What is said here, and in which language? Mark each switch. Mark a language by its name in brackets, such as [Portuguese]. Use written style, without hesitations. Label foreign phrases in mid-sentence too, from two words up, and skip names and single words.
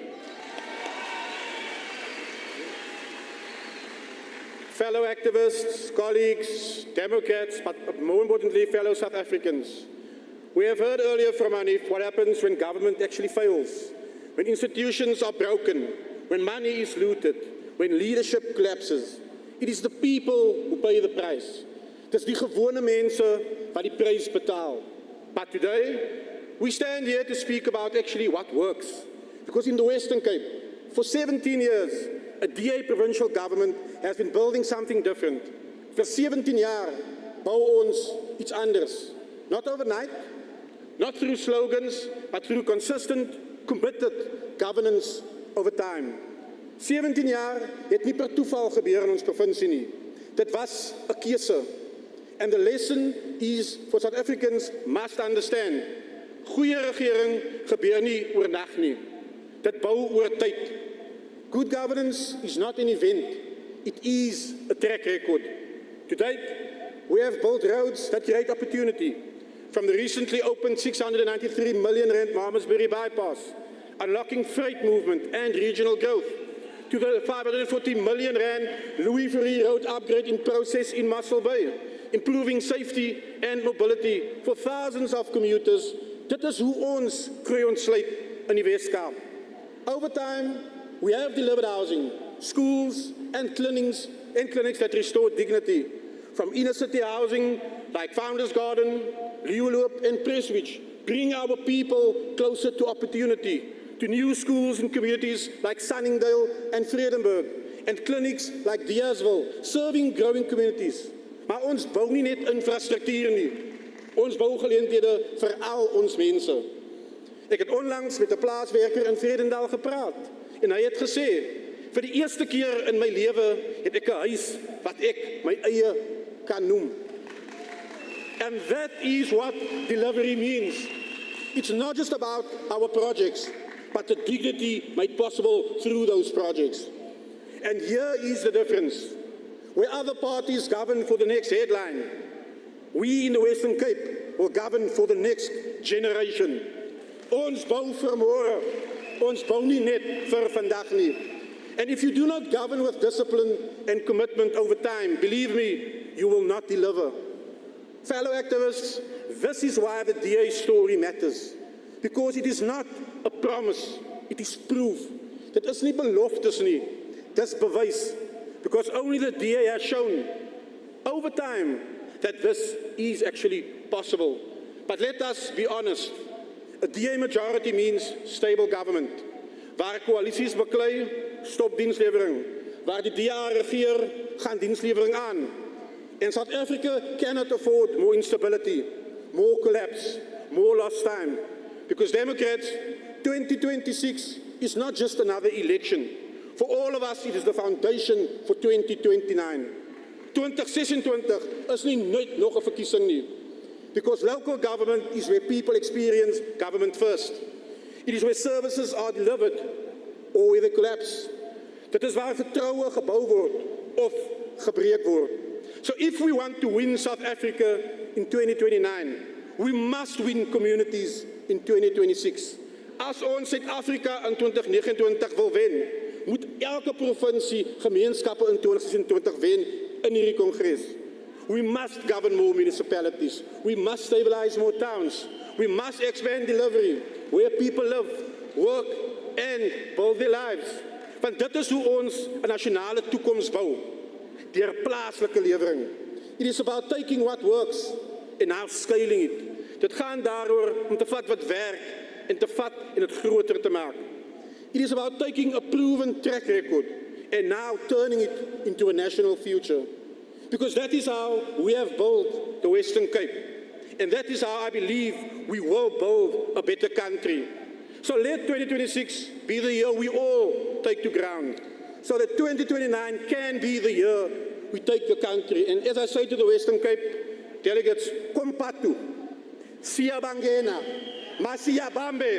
[English] Fellow activists, colleagues, Democrats, but more importantly, fellow South Africans. We have heard earlier from Hanif what happens when government actually fails, when institutions are broken, when money is looted, when leadership collapses. It is the people who pay the price. It is [Afrikaans] die gewone mense wat die prys betaal. [English] But today, we stand here to speak about actually what works. Because in the Western Cape, for 17 years, a DA provincial government has been building something different. [Afrikaans] For 17 jaar bou ons iets anders. [English] Not overnight, not through slogans, but through consistent, committed governance over time. [Afrikaans] 17 jaar het nie per toeval gebeur in ons provinsie nie. Dit was 'n keuse. [English] And the lesson is for South Africans must understand. [Afrikaans] Goeie regering gebeur nie oornag nie. Dit bou oor tyd. [English] Good governance is not an event, it is a track record. To date, we have built roads that create opportunity, from the recently opened 693 million rand Malmesbury bypass, unlocking freight movement and regional growth, to the 540 million rand Louis Ferreira road upgrade in process in Muscle Bay, improving safety and mobility for thousands of commuters. [Afrikaans] Dit is hoe ons groei ontsluit in die Weskaap. [English] Over time, we have delivered housing, schools, and clinics that restore dignity. From inner city housing like Founders Garden, Leeuloop, and Prestwich, bring our people closer to opportunity, to new schools in communities like Sunningdale and Vredenburg, and clinics like Diasville, serving growing communities. [Afrikaans] Maar ons bou nie net infrastruktuur nie. Ons bou geleenthede vir al ons mense. Ek het onlangs met 'n plaaswerker in Vredendal gepraat. En hy het gesê, vir die eerste keer in my lewe het ek 'n huis wat ek my eie kan noem. [English] And that is what delivery means. It's not just about our projects. but the dignity made possible through those projects. And here is the difference. Where other parties govern for the next headline, we in the Western Cape will govern for the next generation. [Afrikaans] Ons bou vir môre, ons bou nie net vir vandag nie. [English] And if you do not govern with discipline and commitment over time, believe me, you will not deliver. Fellow activists, this is why the DA story matters. Because it is not a promise, it is proof. [Afrikaans] Dit is nie beloftes nie, dis bewys. [English] Because only the DA has shown over time that this is actually possible. But let us be honest, a DA majority means stable government. [Afrikaans] Waar coalities beklei, stop dienslewering. Waar die DA regeer, gaan dienslewering aan. [English] And South Africa cannot afford more instability, more collapse, more lost time. Because Democrats, 2026 is not just another election. For all of us, it is the foundation for 2029. [Afrikaans] 2026 is nie nooit nog 'n verkiesing nie. [English] Because local government is where people experience government first. It is where services are delivered or where they collapse. [Afrikaans] Dit is waar vertroue gebou word of gebreek word. [English] So if we want to win South Africa in 2029, we must win communities in 2026. [Afrikaans] As ons Suid-Afrika in 2029 wil wen, moet elke provinsie gemeenskappe in 2026 wen in hierdie kongres. [English] We must govern more municipalities. We must stabilize more towns. We must expand delivery where people live, work and build their lives. [Afrikaans] Want dit is hoe ons 'n nasionale toekoms bou, deur plaaslike lewering. [English] It is about taking what works and now scaling it. [Afrikaans] Dit gaan daaroor om te vat wat werk en te vat en dit groter te maak. [English] It is about taking a proven track record and now turning it into a national future. Because that is how we have built the Western Cape. And that is how I believe we will build a better country. So let 2026 be the year we all take to ground. So that 2029 can be the year we take the country. And as I say to the Western Cape delegates, kompatu, [Xhosa] siyabangena, masiyabambe.